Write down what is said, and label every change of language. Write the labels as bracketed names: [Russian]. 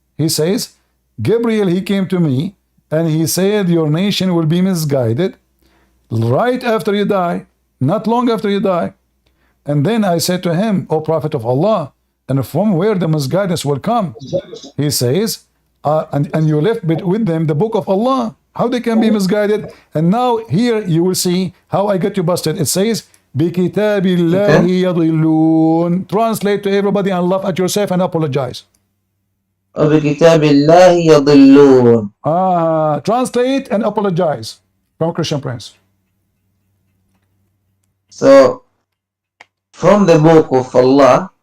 [English] He says, Gabriel, he came to me and he said, your nation will be misguided right after you die, not long after you die. And then I said to him, O Prophet of Allah, and from where the misguidance will come? He says, and you left with them the book of Allah. How they can be misguided? And now here you will see how I get you busted. It says, [Arabic] بِكِتَابِ اللَّهِ يَضِلُّونَ. [English] Translate to everybody and laugh at yourself and apologize. [Arabic] وَبِكِتَابِ اللَّهِ يَضِلُّونَ. [English] Translate and apologize from Christian Prince. So, from the book of Allah.